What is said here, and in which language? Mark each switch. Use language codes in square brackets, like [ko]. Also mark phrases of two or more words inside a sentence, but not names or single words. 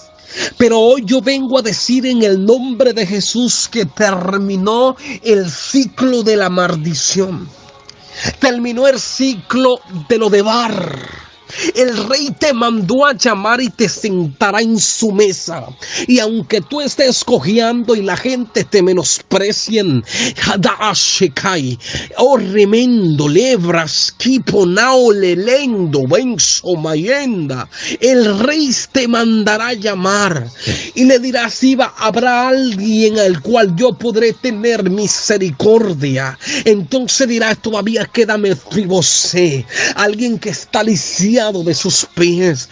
[es] Pero hoy yo vengo a decir en el nombre de Jesús que terminó el ciclo de la maldición. Terminó el ciclo de lo de Bar. El rey te mandó a llamar y te sentará en su mesa. Y aunque tú estés cojeando y la gente te menosprecien, remendo, lebras, kiponao, lelendo, benzo, mayenda, el rey te mandará a llamar y le dirá: si habrá alguien al cual yo podré tener misericordia. Entonces dirá: todavía queda Mefibosé, alguien que está lisiado de sus pies.